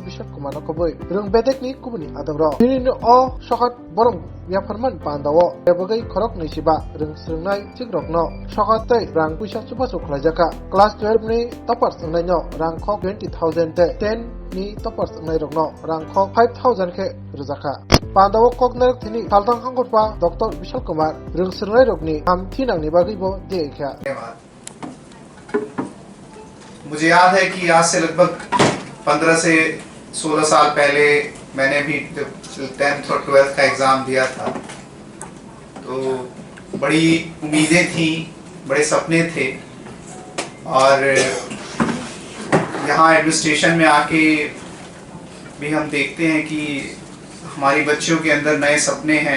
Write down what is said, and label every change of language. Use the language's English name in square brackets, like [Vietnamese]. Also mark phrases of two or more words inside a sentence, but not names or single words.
[Kok Borok] Bishop Kumar Koboi rung bedekni kubuni adamro dirino o sokat boram yafarman pandawo bebagai khorok nisiba rung srungnai chikrokno sokatai rang paisa subasu khlajaka class 12 ni topers ngnaino rang khok 20,000 te 10 ni topers ngai rokno rang khok 5,000 ke rujaka pandawo koknar thini Saltang hangkorpa Dr. Bishop Kumar rung srungnai rokni ham thinang ni bagi bo dekha। [Hindi] मुझे याद है कि आज से लगभग 15 से 16 साल पहले मैंने भी जब 10th और 12th का एग्ज़ाम दिया था तो बड़ी उम्मीदें थी, बड़े सपने थे और यहाँ एडमिनिस्ट्रेशन में आके भी हम देखते हैं कि हमारी बच्चियों के अंदर नए सपने हैं।